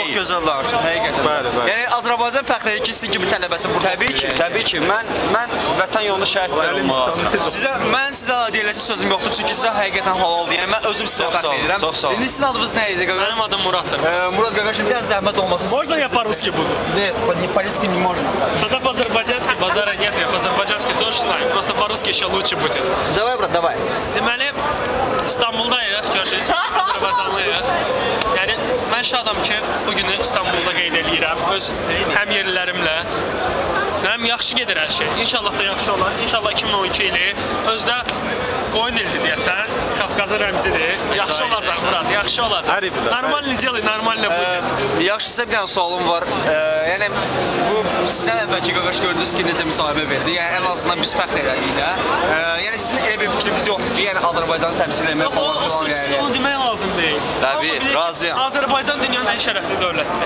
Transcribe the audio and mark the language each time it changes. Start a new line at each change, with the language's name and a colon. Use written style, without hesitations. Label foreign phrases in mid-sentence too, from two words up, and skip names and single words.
Azerbaijani: Çox gözəl danışın, həqiqətən. Bəli. Yəni Azərbaycan fəxr edir ki, sizin kimi tələbəsi burada. Təbii ki, mən vətən yolunda şəhidlər olmaq lazım. Mən sizə deyiləsi sözüm yoxdur, çünki sizə həqiqətən halal deyirəm. Mən özüm sizə fəxr edirəm. Çox sağ olun. İndi sizin adınız nə idi? Mənim adım Muraddır. Murad qardaşım, biraz zəhmət olmasın.
Russian: Можно я по-русски буду? Ne, по-русски не можно. Тогда по-азербайджански базара нет, я по-азербайджански тоже знаю. Просто по-русски еще лучше будет. Давай, брат, давай.
Azerbaijani: Deməli, İstanbuldayıq, gördünüz, Azərbaycanlıyıq. Yəni, mən şadam ki, bugünü İstanbulda qeyd edirəm, öz həm yerlilərimlə. Mənim yaxşı gedir hər şey. İnşallah da yaxşı olar. İnşallah 2012 ili özdə qoyun ildir deyəsən, Qafqazın rəmzidir. Yaxşı olacaq, Murad, yaxşı olacaq.
Russian: Normalni делай, нормально будет.
Azerbaijani: Yaxşı, sizə bir dənə sualım var. Yəni, bu sizdən əvvəlki qardaş gördünüz ki, necə müsahibə verdi. Yəni, ən azından biz fəxr elədik də. Yəni, sizin elə bir fikriniz yoxdur ki, yəni Azərbaycanı təmsil etmək falan filan yəni. Onu demək lazım deyil. Təbii, Amma bilək ki, razıyam. Azərbaycan dünyanın ən şərəfli dövlətidir.